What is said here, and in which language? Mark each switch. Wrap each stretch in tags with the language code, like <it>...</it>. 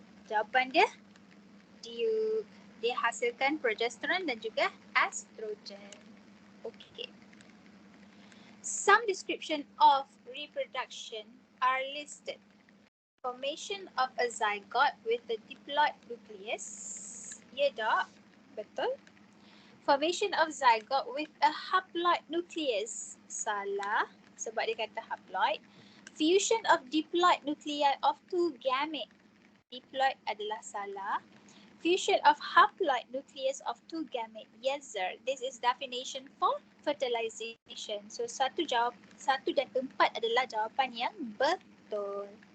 <ms>Jawapan dia, dia hasilkan progesterone dan juga estrogen.</ms> <en>Okay. Some description of reproduction are listed. Formation of a zygote with a diploid nucleus.</en> <ms>Ya tak? Betul.</ms> <en>Formation of zygote with a haploid nucleus.</en> <ms>Salah sebab dia kata haploid.</ms> <en>Fusion of diploid nuclei of two gamete.</en> <ms>Diploid adalah salah.</ms> <en>Fusion of haploid nucleus of two gamete. Yes sir. This is definition for fertilization.</en> <ms>So 1 dan 4 adalah jawapan yang betul.</ms>